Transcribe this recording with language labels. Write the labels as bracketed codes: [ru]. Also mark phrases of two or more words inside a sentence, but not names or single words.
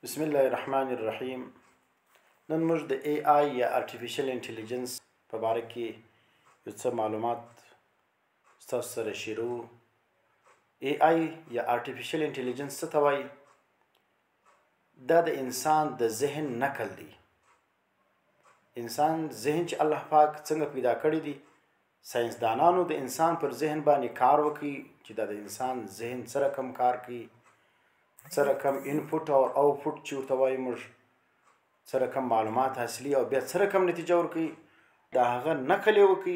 [ps] بسم الله الرحمن الرحیم. نن موږ د AI یا [en] artificial intelligence [ps] په باره کې یو څه معلومات ستاسو سره شریکو. AI یا [en] artificial intelligence [ps] څه ته وایي؟ دا د انسان د ذهن نقل دی. انسان ذهن چې الله پاک څنګه پیدا کړی دی، ساینسدانانو د انسان پر ذهن باندې کار وکړي چې دا د انسان ذهن څه رقم کار کوي، څه رقم انپوټ او اوټپوټ چې ورته وایو موږ، څه رقم معلومات حاصلي او بیا څه رقم نتیجه ورکوي، د هغه نقل یې وکړي.